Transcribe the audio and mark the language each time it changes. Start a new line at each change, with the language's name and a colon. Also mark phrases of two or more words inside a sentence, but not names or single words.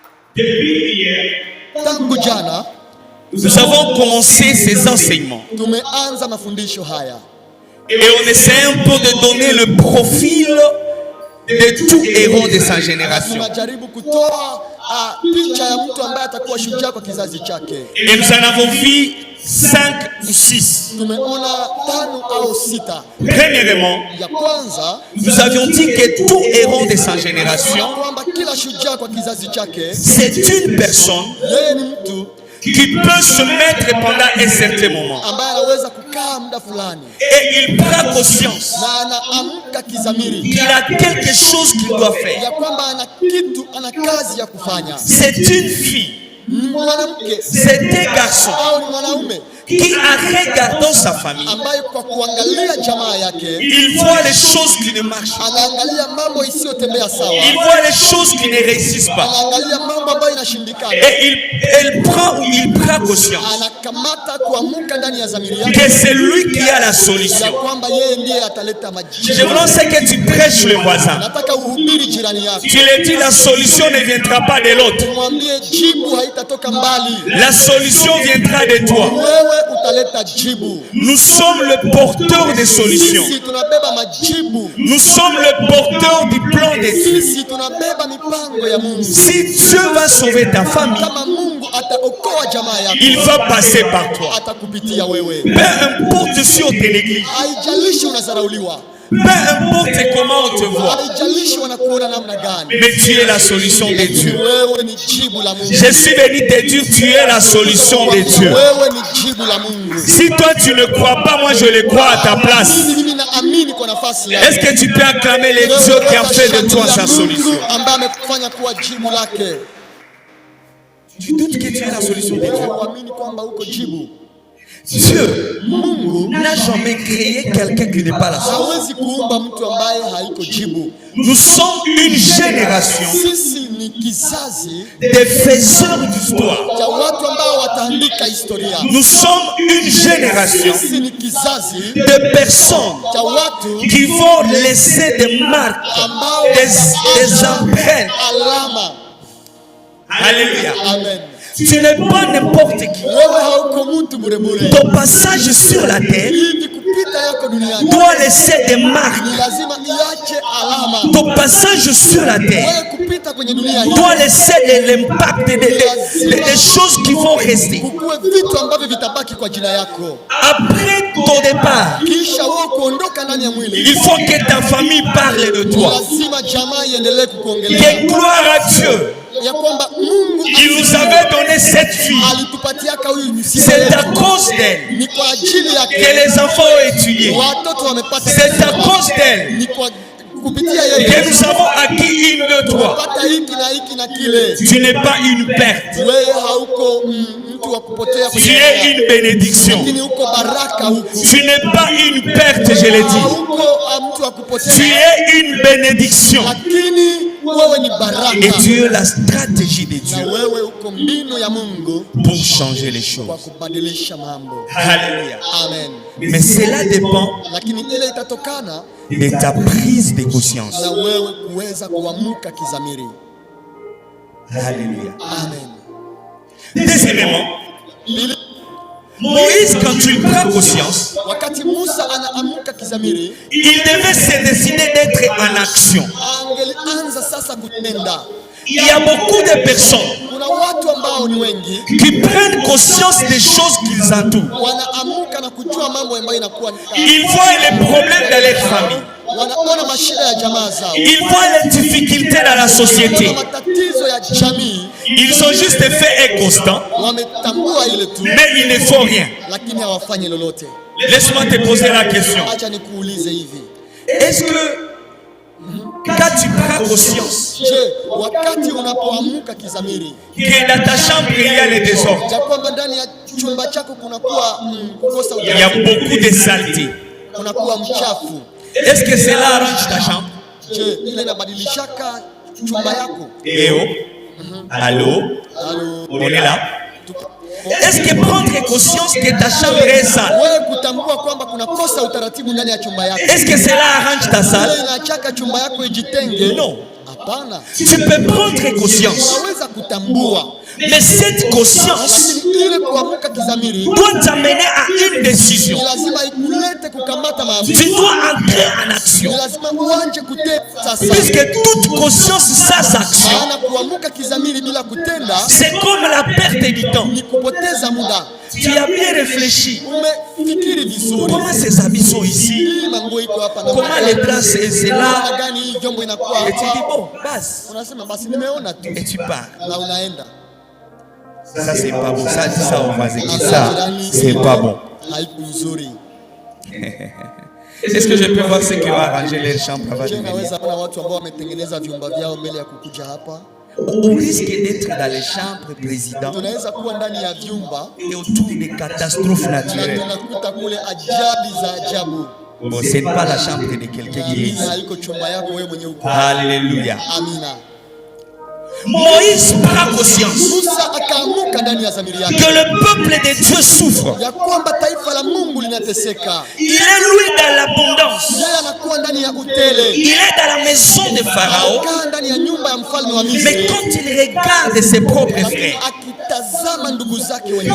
French: Depuis hier,
Swahili: tangu jana
French: nous avons commencé ces enseignements.
Swahili: tumeanza mafundisho haya
French: Et on essaie un peu de donner le profil de tout héros de sa génération.
Swahili: tunajaribu kutoa picha ya mtu ambaye atakuwa shujaa kwa kizazi chake.
French: Et nous en avons vu 5 ou 6.
Swahili: Tumeona 5 au 6.
French: Premièrement,
Swahili: Ya kwanza,
French: nous avions dit que tout héros de sa génération,
Swahili: kwamba kila shujaa kwa kizazi chake
French: c'est une personne
Swahili: yeye ni mtu
French: qui peut se mettre pendant un certain moment.
Swahili: ambaye anaweza kukaa muda fulani
French: Et il prend conscience
Swahili: na anaamka kizamiri
French: qu'il a quelque chose qu'il doit faire.
Swahili: ya kwamba ana kazi ya kufanya.
French: C'est une fille,
Swahili: Mwanamke
French: c'est un garçon
Swahili: au ni mwanaume
French: qui, en regardant sa famille,
Swahili: ambaye kwa kuangalia jamaa yake
French: il voit les choses qui ne marchent pas.
Swahili: anaangalia mambo isiyotembea sawa,
French: Il voit les choses qui ne réussissent pas.
Swahili: anaangalia mambo ambayo inashindikana,
French: Et il prend conscience
Swahili: anakamata kuamuka ndani ya dhamiri yake
French: que c'est lui qui a la
Swahili: ya
French: solution.
Swahili: kwamba yeye ndiye ataleta
French: Je
Swahili: majibu.
French: veux que tu prêches le voisin.
Swahili: Nataka uhubiri jirani yako,
French: Tu lui dis la solution ne viendra pas de l'autre.
Swahili: mwambie jibu haitatoka mbali,
French: La solution viendra de toi.
Swahili: wewe utaleta jibu.
French: Nous sommes le porteur des solutions.
Swahili: Sisi tunabeba majibu,
French: Nous sommes le porteur du plan de Dieu.
Swahili: sisi tunabeba mipango ya Mungu.
French: Si Dieu va sauver ta famille,
Swahili: Kama Mungu ataokoa jamaa yako,
French: il va passer par toi.
Swahili: atakupitia wewe.
French: Peu importe si on te néglige,
Swahili: Haijalishi unadharauliwa,
French: peu importe comment on te voit,
Swahili: haijalishi wanakuona namna gani,
French: mais tu es la solution de Dieu.
Swahili: wewe ni jibu la Mungu.
French: Je suis venu te dire, tu es la solution de Dieu.
Swahili: Wewe ni jibu la Mungu.
French: Si toi tu ne crois pas, moi je le crois à ta place.
Swahili: Mimi naamini kwa nafasi yako.
French: Est-ce que tu peux acclamer les dieux qui ont fait de toi sa solution?
Swahili: ambaye amekufanya kuwa jibu lake.
French: Tu doutes que tu es la solution de Dieu?
Swahili: Uamini kwamba uko jibu.
French: Dieu
Swahili: Mungu
French: n'a jamais créé quelqu'un qui n'est pas la solution.
Swahili: hawezi kuumba mtu ambaye haiko jibu.
French: Nous sommes une génération
Swahili: Sisi ni kizazi
French: des faiseurs d'histoire.
Swahili: cha watu ambao wataandika historia.
French: Nous sommes une génération
Swahili: Sisi ni kizazi
French: de personnes
Swahili: cha watu
French: qui vont laisser des marques,
Swahili: ambao
French: des empreintes.
Swahili: alama.
French: Alléluia.
Swahili: Amen.
French: Tu n'es pas n'importe qui.
Swahili: Wewe hauko mtu bure.
French: Ton passage sur la terre
Swahili: Ili kupita yako duniani
French: doit laisser des marques.
Swahili: ni lazima iache alama.
French: Ton passage sur la terre
Swahili: Wewe kupita kwenye dunia hii
French: doit laisser l'impact des choses qui vont rester.
Swahili: kukue vitu ambavyo vitabaki kwa jina yako.
French: Après ton départ,
Swahili: Kisha wewe kuondoka ndani ya mwili,
French: il faut que ta famille parle de toi.
Swahili: lazima jamaa iendelee kukuongelea
French: Que gloire à Dieu.
Swahili: ya kwamba Mungu
French: Il nous avait donné cette fille.
Swahili: alitupatiaka huyu msichana.
French: C'est à cause d'elle
Swahili: Ni kwa ajili
French: que
Swahili: yake
French: les enfants ont étudié.
Swahili: watoto wamepata.
French: C'est à cause d'elle
Swahili: Ni kwa kupitia
French: que
Swahili: yeye
French: nous avons acquis une de toi.
Swahili: pata hiki na hiki na kile.
French: Tu n'es pas une perte.
Swahili: Wewe hauko mtu wa kupotea
French: Tu es une bénédiction.
Swahili: lakini uko baraka huko.
French: Tu n'es pas une perte, je l'ai dit.
Swahili: Hauko mtu wa kupotea
French: Tu es une bénédiction.
Swahili: lakini wewe ni baraka.
French: Et tu es la stratégie de
Swahili: Na
French: Dieu
Swahili: wewe uko mbinu ya Mungu
French: pour changer les
Swahili: kwa
French: choses.
Swahili: kubadilisha mambo.
French: Alléluia.
Swahili: Amen.
French: Mais cela dépend
Swahili: Lakini ile itatokana
French: de ta prise de conscience.
Swahili: na wewe kuweza kuamuka kizamiri.
French: Alléluia.
Swahili: Amen.
French: Deuxièmement,
Swahili: Pili,
French: Moïse, quand il prend conscience,
Swahili: wakati Musa anaamuka kizamiri,
French: il devait se décider d'être en action.
Swahili: angelianza sasa kutenda.
French: Il y a beaucoup de personnes
Swahili: Kuna watu ambao ni wengi
French: qui prennent conscience des choses qu'ils entourent.
Swahili: wanaamuka na kujua mambo ambayo inakuwa
French: Ils voient les problèmes dans leur famille.
Swahili: wanaona mashida ya jamaa zao,
French: Ils voient les difficultés dans la société.
Swahili: wana matatizo ya jamii,
French: Ils ont juste fait un constat,
Swahili: wametambua ile tu,
French: mais il ne faut rien.
Swahili: lakini hawafanyi lolote.
French: Laisse-moi te poser la question.
Swahili: Acha nikuulize hivi,
French: Est-ce que quand tu prends conscience
Swahili: je, wakati unapoamuka kizamiri
French: que dans ta chambre il y a le désordre,
Swahili: ya kwamba ndani ya chumba chako kunakuwa kukosa
French: il y a
Swahili: utaratibu,
French: beaucoup de saleté,
Swahili: kunakuwa mchafu,
French: est-ce que cela arrange ta chambre?
Swahili: je, ile inabadilishaka chumba yako?
French: Eh oh, allô,
Swahili: Halo,
French: on est là. Est-ce que prendre conscience que ta chambre est sale,
Swahili: wewe kutambua kwamba kunakosa utaratibu ndani ya chumba yako,
French: est-ce que cela arrange ta salle?
Swahili: ile inachaka chumba yako ijitenge?
French: Non.
Swahili: Hapana.
French: Tu peux prendre conscience
Swahili: Unaweza kutambua.
French: Mais cette conscience
Swahili: Lakini ile kuamka kizamiri
French: doit t'amener à une décision.
Swahili: ni lazima ikulete kukamata maamuzi.
French: Tu dois entrer en action.
Swahili: Ni lazima uanje kutenda sasa.
French: Puisque toute conscience sans action,
Swahili: Maana kuamka kizamiri bila kutenda
French: c'est comme la perte du temps.
Swahili: ni kupoteza muda.
French: Tu as bien réfléchi.
Swahili: Umefikiri vizuri.
French: Comment ces habits sont ici?
Swahili: Hii manguo iko hapa na
French: Comment les draps c'est là?
Swahili: namna gani hii vyombo inakuwa
French: Et tu dis
Swahili: hapa.
French: bon, base.
Swahili: Unasema basi nimeona tu
French: Et tu pars.
Swahili: na unaenda.
French: Ça c'est pas bon. Ça on va dire ça. C'est pas bon.
Swahili: Haiku nzuri.
French: Est-ce que je peux voir ceux qui ont arrangé les chambres avant de Je venir?
Swahili: naweza kuona watu ambao wametengeneza vyumba vyao mbele ya kukuja hapa.
French: On risque d'être dans les chambres présidents
Swahili: Tunaweza kuwa ndani ya vyumba
French: et autour des catastrophes
Swahili: na
French: naturelles.
Swahili: tunakuta kule ajali za ajabu.
French: Bon, ce n'est pas la chambre de quelqu'un qui est ici.
Swahili: Haiko chumba yako wewe mwenyewe uko.
French: Alléluia.
Swahili: Amina.
French: Moïse prend conscience
Swahili: Musa akaamuka ndani ya dhamiri yake
French: que le peuple de Dieu souffre.
Swahili: ya kwamba taifa la Mungu linateseka.
French: Il est lui dans l'abondance.
Swahili: Yeye anakuwa ndani ya utele.
French: Il est dans la maison de Pharaon.
Swahili: Anakaa ndani ya nyumba ya mfalme wa
French: Mais
Swahili: Misri.
French: quand il regarde ses propres frères,
Swahili: Akitazama ndugu zake wenyewe,